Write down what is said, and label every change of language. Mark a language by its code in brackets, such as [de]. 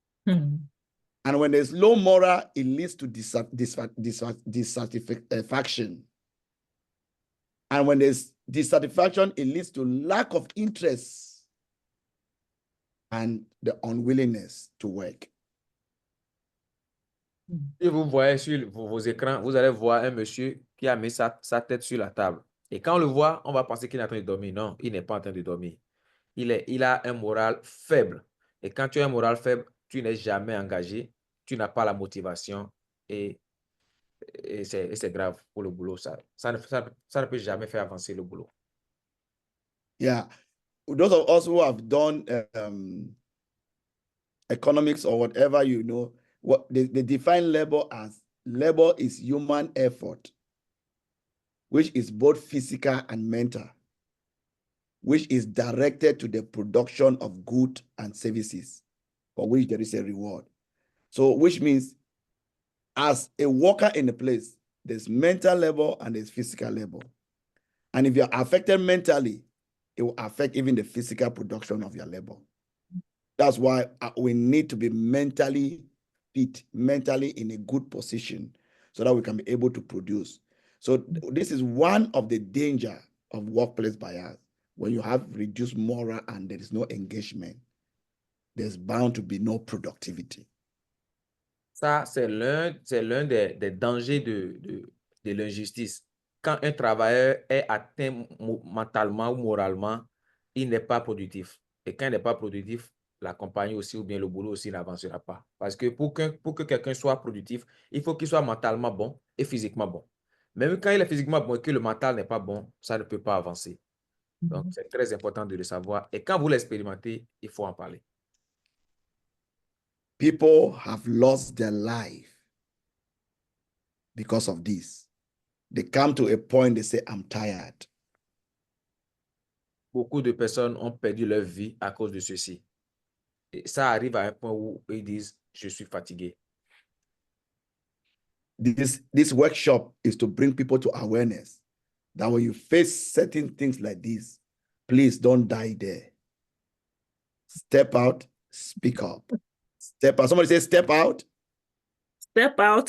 [en] And when there's low moral, it leads to dissatisfaction. And when there's dissatisfaction, it leads to lack of interest and the unwillingness to work. [fr] Si vous voyez sur vos écrans, vous allez voir un monsieur qui a mis sa tête sur la table. Et quand on le voit, on va penser qu'il est en train de dormir. Non, il n'est pas en train de dormir. Il a un moral faible. Et quand tu as un moral faible, tu n'es jamais engagé, tu n'as pas la motivation et c'est grave pour le boulot. Ça ne peut jamais faire avancer le boulot. [en] Yeah. Those of us who have done economics or whatever, you know, what they define labor as labor is human effort, which is both physical and mental, which is directed to the production of goods and services for which there is a reward. So, which means as a worker in a place, there's mental labor and there's physical labor. And if you're affected mentally, it will affect even the physical production of your labor. That's why we need to be mentally fit, mentally in a good position so that we can be able to produce. So this is one of the danger of workplace bias. When you have reduced moral and there is no engagement, there's bound to be no productivity. [fr] Ça, c'est l'un des dangers de l'injustice. Quand un travailleur est atteint mentalement ou moralement, il n'est pas productif. Et quand il n'est pas productif, la compagnie aussi ou bien le boulot aussi n'avancera pas. Parce que pour que quelqu'un soit productif, il faut qu'il soit mentalement bon et physiquement bon. Même quand il est physiquement bon et que le mental n'est pas bon, ça ne peut pas avancer. Donc, c'est très important de le savoir. Et quand vous l'expérimentez, il faut en parler. [en] People have lost their life because of this. They come to a point, they say, I'm tired. [fr] Beaucoup de personnes ont perdu leur vie à cause de ceci. Et ça arrive à un point où ils disent, je suis fatigué. [en] This workshop is to bring people to awareness that when you face certain things like this, please don't die there. Step out, speak up. Step out. Somebody say, step out. Step out.